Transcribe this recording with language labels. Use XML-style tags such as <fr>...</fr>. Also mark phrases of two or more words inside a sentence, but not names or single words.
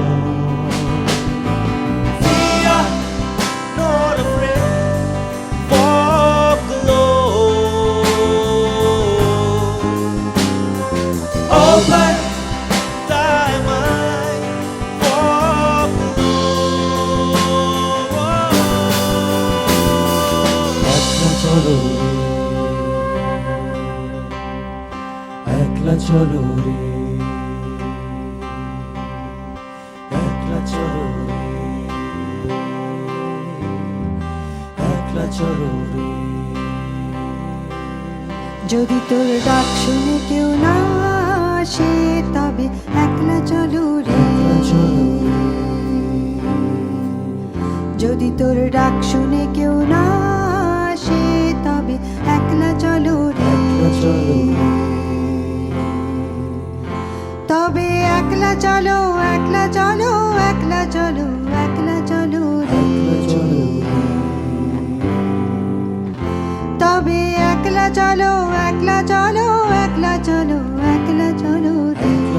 <en>We are not afraid, walk alone. Open thy mind, walk alone.</en> <bn>একলা চলো রে, একলা চলো রে, একলা চলো রে. যদি তোর ডাক শুনে কেউ না আসে তবে একলা চলো রে, যদি তোর ডাক শুনে কেউ না আসে তবে একলা চলো রে, তবে একলা চলো, একলা চলো, একলা চলো, একলা চলো রে, তবে একলা চলো, একলা চলো, একলা চলো, একলা চলো রে।</bn>